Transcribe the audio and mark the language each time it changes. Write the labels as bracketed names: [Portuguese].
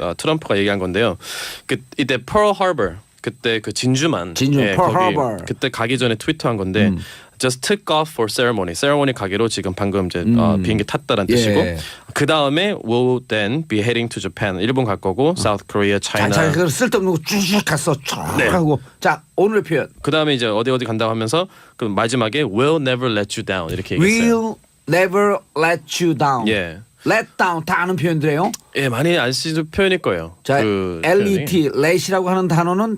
[Korean] 트럼프가 얘기한 건데요. 이때 Pearl Harbor 그때 그 진주만 [English] Pearl [Korean] 거기 [English] Harbor. [Korean] 그때 가기 전에 트위터한 건데 [English] just took off for ceremony [Korean] 가기로 지금 방금 이제 비행기 탔다는 뜻이고 예. [English] 그 다음에 will then be heading to Japan [Korean] 일본 갈 거고 [English] South Korea, China [Korean] 자, 그걸 쓸데없는 거 쭉 갔어. 쭉 네. 하고. 자 오늘의 표현. 그 다음에 이제 어디 간다고 하면서 그 마지막에 [English] will never let you down [Korean] 이렇게 얘기했어요. [English] Will never let you down. [Korean] 예. let down 다 아는 표현들이에요. 예, 많이 안 쓰는 표현일 거예요. 자, 그 let, let이라고 하는 단어는